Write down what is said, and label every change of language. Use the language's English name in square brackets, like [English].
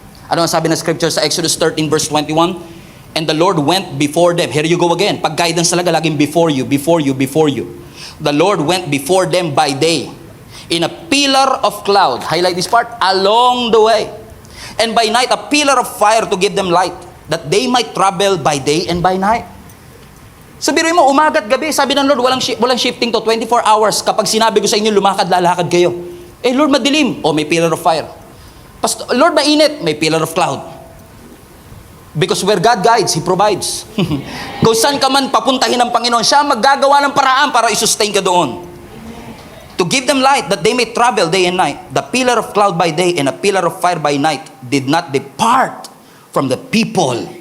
[Filipino] Ano ang sabi ng scripture sa Exodus 13 verse 21? [English] And the Lord went before them. Here you go again. [Filipino] Pag guidance talaga, laging [English] before you, before you, before you. The Lord went before them by day in a pillar of cloud. Highlight this part. Along the way. And by night, a pillar of fire to give them light, that they might travel by day and by night. [Filipino] So biruin mo, umaga at gabi, sabi ng Lord, walang shifting to, [English] 24 hours. [Filipino] Kapag sinabi ko sa inyo, lumakad, lalakad kayo. Eh Lord, madilim. O, may pillar of fire. Lord, mainit. May pillar of cloud. [English] Because where God guides, He provides. [Filipino] Kung saan ka man papuntahin ng Panginoon, siya maggagawa ng paraan para isustain ka doon. [English] To give them light, that they may travel day and night. The pillar of cloud by day and a pillar of fire by night did not depart from the people.